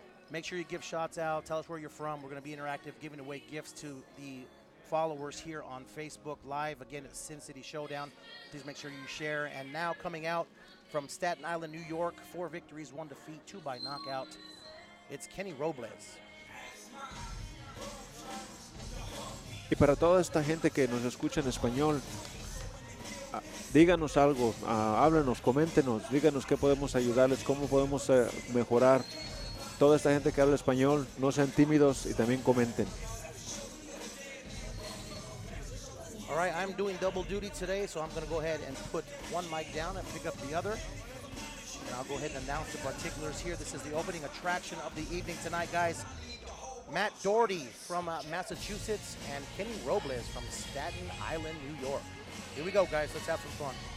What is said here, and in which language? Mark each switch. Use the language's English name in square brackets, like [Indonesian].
[English] Make sure you give shots out. Tell us where you're from. We're going to be interactive, giving away gifts to the followers here on Facebook Live. Again, it's Sin City Showdown. Please make sure you share. And now coming out from Staten Island, New York, 4 victories, 1 defeat, 2 by knockout. It's Kenny Robles. [Spanish] Y para toda esta gente que nos escucha en español, díganos algo, háblenos, coméntenos, díganos qué podemos ayudarles, cómo podemos mejorar. Toda esta gente que habla español, no sean tímidos y también comenten. [English] All right, I'm doing double duty today, so I'm going to go ahead and put one mic down and pick up the other. And I'll go ahead and announce the particulars here. This is the opening attraction of the evening tonight, guys. Matt Doherty from Massachusetts and Kenny Robles from Staten Island, New York. Here we go, guys. Let's have some fun.